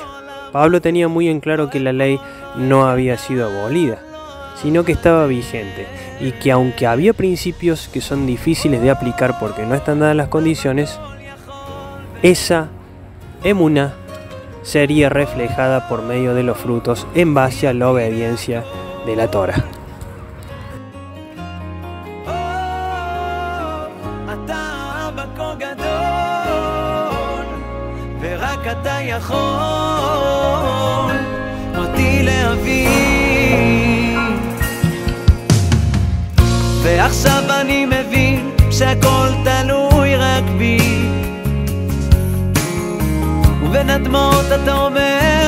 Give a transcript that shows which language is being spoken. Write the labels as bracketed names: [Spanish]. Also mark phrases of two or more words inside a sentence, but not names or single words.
[Spanish] Pablo tenía muy en claro que la ley no había sido abolida, sino que estaba vigente, y que aunque había principios que son difíciles de aplicar porque no están dadas las condiciones, esa emuná sería reflejada por medio de los frutos en base a la obediencia de la Torah. [Hebrew] אתה יכול אותי להביא, ועכשיו אני מבין שהכל תלוי רק בי, ובין הדמעות אתה אומר